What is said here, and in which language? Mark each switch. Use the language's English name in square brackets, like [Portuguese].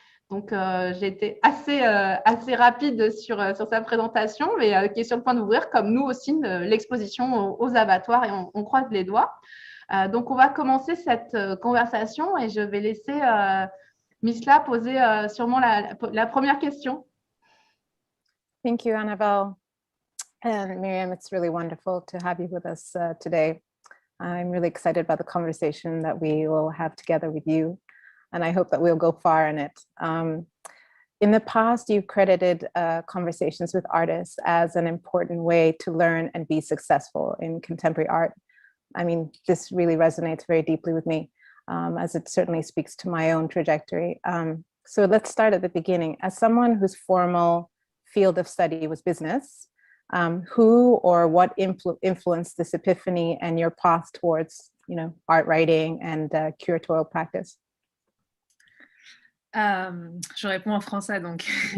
[French] Donc, j'ai été assez rapide sur sa présentation, mais qui est sur le point d'ouvrir, comme nous aussi, l'exposition aux abattoirs, et on croise les doigts. Donc, on va commencer cette conversation et je vais laisser Misla poser sûrement la première question. [English] Thank you, Annabelle. And Miriam, it's really wonderful to have you with us today. I'm really excited about the conversation that we will have together with you, and I hope that we'll go far in it. In the past, you've credited conversations with artists as an important way to learn and be successful in contemporary art. I mean, this really resonates very deeply with me, as it certainly speaks to my own trajectory. So let's start at the beginning. As someone whose formal field of study was business, who or what influenced this epiphany and your path towards, art writing and curatorial practice? [French] Je réponds en français, donc.